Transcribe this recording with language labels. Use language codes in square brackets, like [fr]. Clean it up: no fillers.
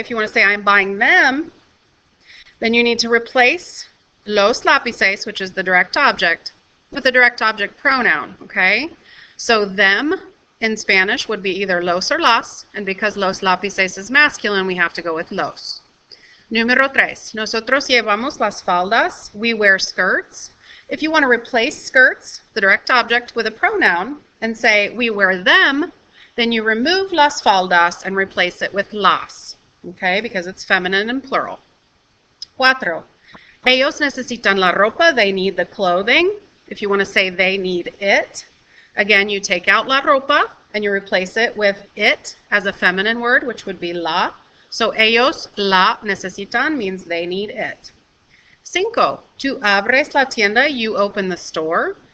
[en] If you want to say I'm buying them, then you need to replace los lápices, which is the direct object, with the direct object pronoun, okay? So them in Spanish would be either los or las, and because los lápices is masculine, we have to go with los. [es] Número 3, nosotros llevamos las faldas. [en] We wear skirts. If you want to replace skirts, the direct object, with a pronoun and say we wear them, then you remove las faldas and replace it with las, okay, because it's feminine and plural. [es] 4, ellos necesitan la ropa. [en] They need the clothing. If you want to say they need it, again, you take out la ropa and you replace it with it as a feminine word, which would be la. So ellos la necesitan means they need it. [es] 5, tú abres la tienda, [en] you open the store.